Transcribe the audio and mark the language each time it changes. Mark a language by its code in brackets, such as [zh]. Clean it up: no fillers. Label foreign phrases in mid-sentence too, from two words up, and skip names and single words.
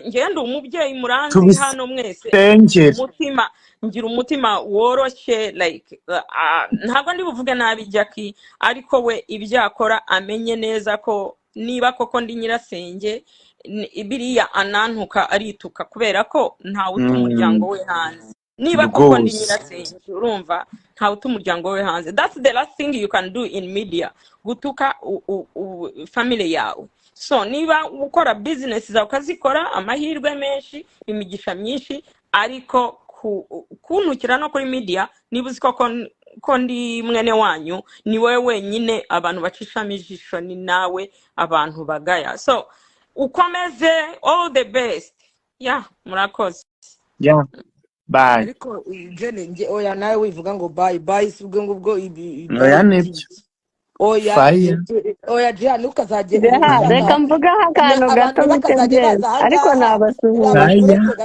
[rw] Ngende umubyeyi muranzi hano mwese, umutima ngira umutima woroshye, like ntabwo ndi buvuge nabi Jackie, ariko we ibyakora amenye neza ko niba koko ndi nyirasenge biriya anantuka arituka kubera ko ntawe uta umuryango we hanze. Niba koko ndi nyirasenge urumva ntawe uta umuryango we hanze. [en] That's the last thing you can do in media, [rw] gutuka family yawe. So niba ukora business zawe ukazikora, amahirwe menshi, imigisha myinshi, ariko kuntukira no kuri media niba uzi ko ndi mwene wanyu, ni wowe wenyine abantu bacishamo ijisho, ni nawe abantu bagaya. So ukomeze, [en] all the best. [rw] Murakoze. Bye. Ariko Jene oya nawe wivuga ngo bye si ubwo ngubwo oya nibyo. Oya Jane ukazagenda reka mvuga akantu gato mutembeza, ariko nabasuhuza